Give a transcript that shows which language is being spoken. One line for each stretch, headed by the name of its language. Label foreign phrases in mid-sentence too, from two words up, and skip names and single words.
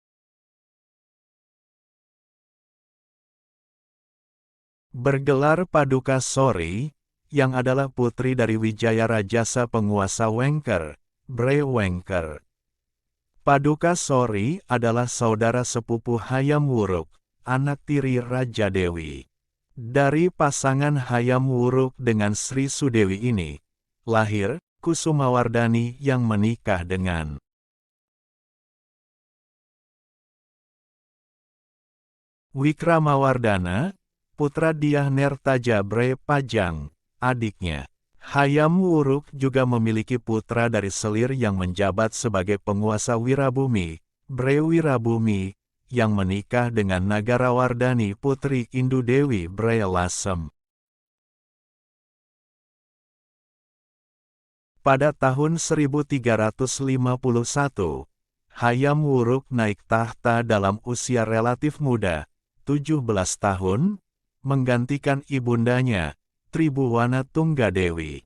Indonesian: Bergelar Paduka Sori, yang adalah putri dari Wijaya Rajasa penguasa Wengker, Bre Wengker. Paduka Sori adalah saudara sepupu Hayam Wuruk, anak tiri Raja Dewi. Dari pasangan Hayam Wuruk dengan Sri Sudewi ini, lahir Kusumawardhani yang menikah dengan Wikramawardhana, putra Dyah Nertaja Bre Pajang, adiknya. Hayam Wuruk juga memiliki putra dari selir yang menjabat sebagai penguasa Wirabumi, Bre Wirabumi, yang menikah dengan Nagarawardhani putri Indu Dewi Bre Lasem. Pada tahun 1351, Hayam Wuruk naik tahta dalam usia relatif muda, 17 tahun, menggantikan ibundanya, Tribhuwana Tunggadewi.